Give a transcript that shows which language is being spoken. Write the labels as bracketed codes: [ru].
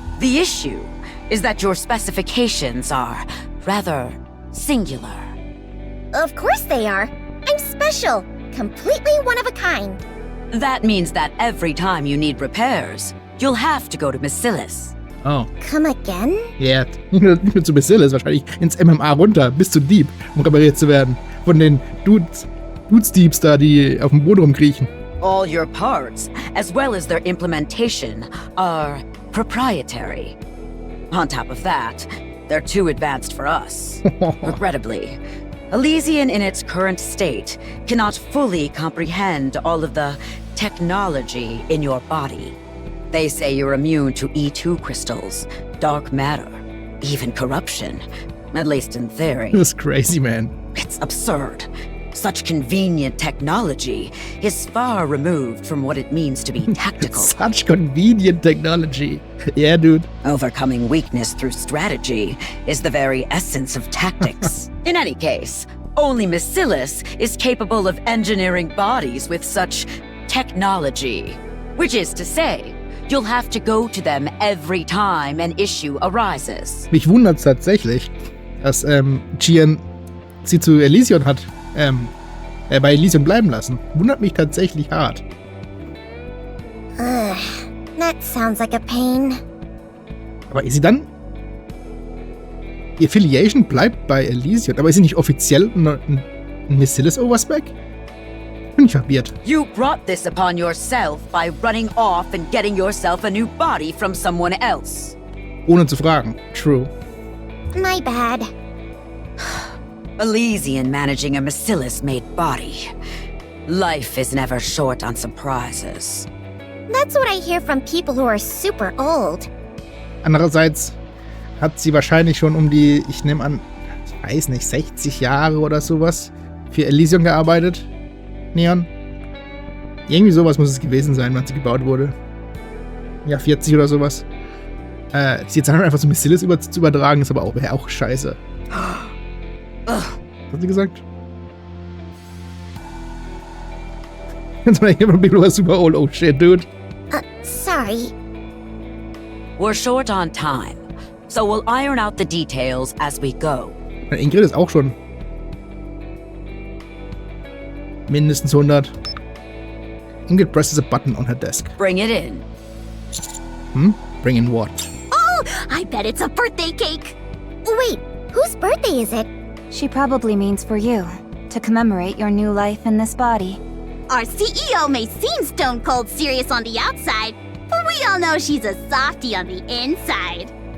[en] The issue is that your specifications are rather singular. Of course they are. I'm special. Completely one of a kind. That means that every time you need repairs, you'll have to go to Macillus. Oh. Come again? [de] Ja, nicht nur zu Macillus, wahrscheinlich ins MMA runter, bis zu Deep, um repariert zu werden. Von den Dudes-Deeps da, die auf dem Boden rumkriechen. [en] All your parts, as well as their implementation, are proprietary. On top of that, they're too advanced for us. Regrettably, Elysian in its current state cannot fully comprehend all of the technology in your body. They say you're immune to E2 crystals, dark matter, even corruption. At least in theory. That's crazy, man. It's absurd. Such convenient technology is far removed from what it means to be tactical. Such convenient technology. Yeah, dude. Overcoming weakness through strategy is the very essence of tactics. In any case, only Macillus is capable of engineering bodies with such technology. Which is to say, you'll have to go to them every time an issue arises. [de] Mich wundert's tatsächlich, dass Gian sie zu Elysion hat bei Elysion bleiben lassen. Wundert mich tatsächlich hart. [en] That sounds like a pain. [de] Aber ist sie dann... Die Affiliation bleibt bei Elysion, aber ist sie nicht offiziell ein Macillus Overspec? Bin ich verwirrt. [en] You brought this upon yourself by running off and getting yourself a new body from someone else. [de] Ohne zu fragen. True. [en] My bad. Elysian managing a Macillus-made body. Life is never short on surprises. That's what I hear from people who are super old. [de] Andererseits hat sie wahrscheinlich schon um die, ich nehme an, ich weiß nicht, 60 Jahre oder sowas für Elysion gearbeitet. Neon. Irgendwie sowas muss es gewesen sein, wann sie gebaut wurde. Ja, 40 oder sowas. Sie jetzt einfach so Missiles zu übertragen, ist aber wäre auch scheiße. Was hat sie gesagt? [en] That's when I hear from people who are super old. Oh shit, dude. Sorry. We're short on time, so we'll iron out the details as we go. [de] Ingrid ist auch schon mindestens 100. [en] Ingrid presses a button on her desk. Bring it in. Bring in what? Oh, I bet it's a birthday cake. Wait, whose birthday is it? She probably means for you, to commemorate your new life in this body. Our CEO may seem stone cold serious on the outside, but we all know she's a softie on the inside.